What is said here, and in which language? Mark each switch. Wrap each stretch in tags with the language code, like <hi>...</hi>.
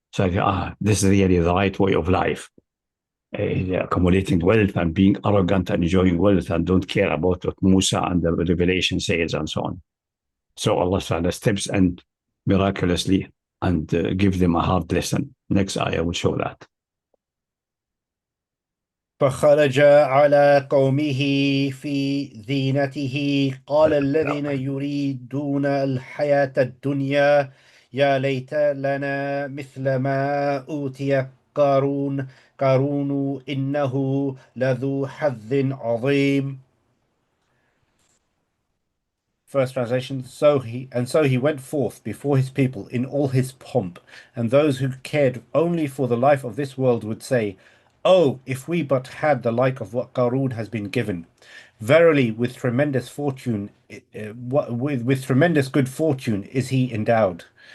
<en>So this is really the right way of life. Accumulating wealth and being arrogant and enjoying wealth and don't care about what Musa and the revelation says and so on. So Allah Ta'ala steps in miraculously and gives them a hard lesson. Next ayah will show that.</en> <ar>فخرج على قومه في زينته قال الذين يريدون الحياة الدنيا يا ليت لنا مثل ما أوتي قارون إنه لذو حظ عظيم.</ar> <en>First translation, so he went forth before his people in all his pomp, and those who cared only for the life of this world would say, "Oh, if we but had the like of what Qarun has been given. Verily, with tremendous fortune, with tremendous good fortune is he endowed."</en>